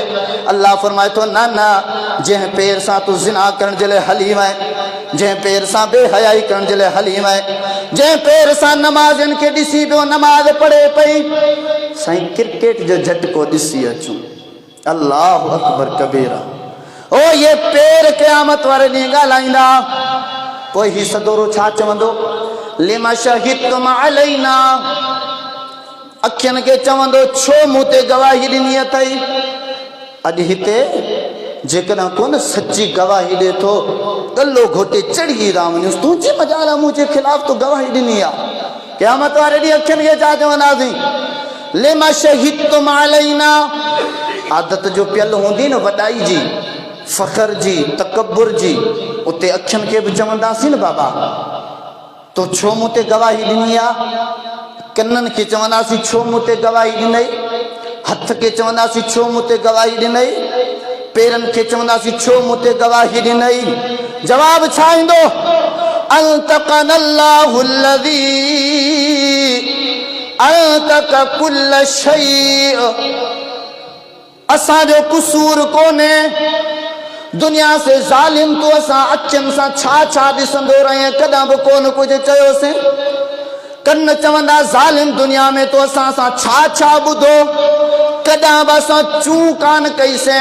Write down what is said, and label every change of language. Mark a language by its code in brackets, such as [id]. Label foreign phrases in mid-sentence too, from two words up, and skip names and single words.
[sd] अल्लाह फरमाए थो न न, जंहिं पेर सां तूं ज़िना करण जे लाइ हली वएं, जंहिं पेर सां बेहयाई करण जे लाइ हली वएं, जंहिं पेर सां नमाज़नि खे ॾिसी पियो नमाज़ पढ़े पई, साईं क्रिकेट जो झटको ॾिसी अचूं, [ar] الله أكبر كبيرا. [sd] ओ ये पेर क़यामत वारे ॾींहुं ॻाल्हाईंदा, पोइ ही सदोरो छा चवंदो, [ar] لم شهدتم علينا, [sd] अखियुनि खे चवंदो छो मूं ते गवाही ॾिनी अथई। अॼु हिते जेकॾहिं कोन सची गवाही ॾे थो, गलो घोटे चढ़ी था वञूं, तुंहिंजी मजाल मुंहिंजे ख़िलाफ़ तो गवाही ॾिनी आहे। क़यामत वारे ॾींहुं अखियुनि खे छा चवंदासीं, [ar] لم شهدتم علينا. [sd] आदत जो पियल हूंदी न वॾाई जी, फ़ख्र जी, तकब्बुर जी, उते अखियुनि खे बि चवंदासीं न बाबा तो छो मूं ते गवाही ॾिनी आहे, कननि खे चवंदासीं छो मूं ते गवाही ॾिनई, हथ खे चवंदासीं छो मूं ते गवाही ॾिनई, पेरनि खे चवंदासीं छो मूं ते गवाही ॾिनई। जवाब छा ईंदो, [ar] أنطقنا الله الذي أنطق كل شيء. [sd] असांजो कुसूर कोन्हे, दुनिया से ज़ालिम तो असां अखियुनि सां छा छा ॾिसंदो रहे, कॾहिं बि कोन कुझु चयोसीं। कन चवंदा ज़ालिम दुनिया में तो असां सां छा छा ॿुधो, कॾहिं बि असां चूं कान कईसीं।